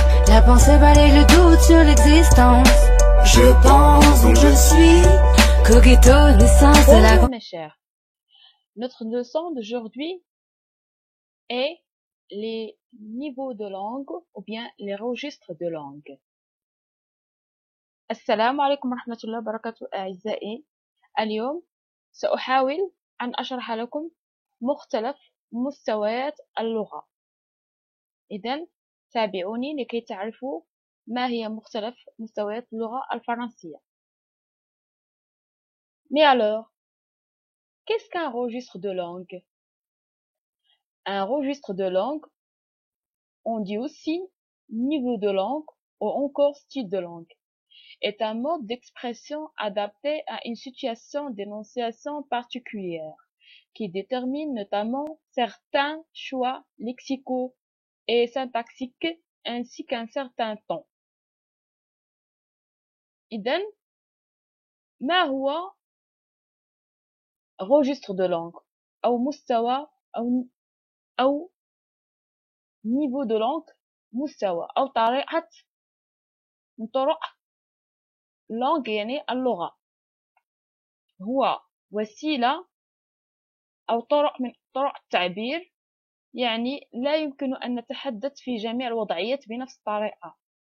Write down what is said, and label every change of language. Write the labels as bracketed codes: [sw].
[fr] La pensée balaye le doute sur l'existence. Je pense donc je suis. Cogito, naissance de la Bonjour mes chers. Notre leçon d'aujourd'hui est les niveaux de langue ou bien les registres de langue. [ar] السلام عليكم ورحمة الله وبركاته أعزائي. اليوم سأحاول أن أشرح لكم مختلف مستويات اللغة. إذن تابعوني لكي تعرفوا ما هي مختلف مستويات اللغة الفرنسية. [fr] Mais alors, qu'est-ce qu'un registre de langue? Un registre de langue, on dit aussi niveau de langue ou encore style de langue, est un mode d'expression adapté à une situation d'énonciation particulière qui détermine notamment certains choix lexicaux et syntaxiques ainsi qu'un certain ton. [ar] إذن ما هو registre de langue أو مستوى أو niveau de langue مستوى أو طريقة من طرق langue يعني اللغة هو وسيلة أو طرق من طرق التعبير يعني لا يمكن أن نتحدث في جميع الوضعيات بنفس الطريقة